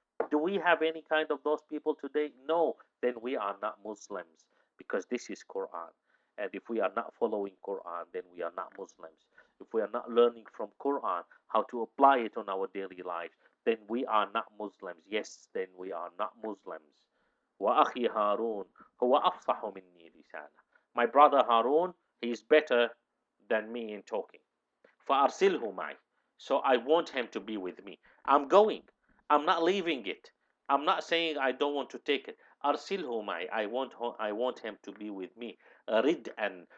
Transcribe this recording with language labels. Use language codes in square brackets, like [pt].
[en] Do we have any kind of those people today? No. Then we are not Muslims because this is Quran. And if we are not following Quran, then we are not Muslims. If we are not learning from Quran how to apply it on our daily lives, then we are not Muslims. Yes, then we are not Muslims. [ar] وأخي هارون هو أفصح مني لسانا. [en] My brother Harun, he is better than me in talking. [ar] فأرسله معي. [en] So I want him to be with me. I'm going. I'm not leaving it. I'm not saying I don't want to take it. [ar] أرسله معي. [en] I want him to be with me. [ar] ردءا.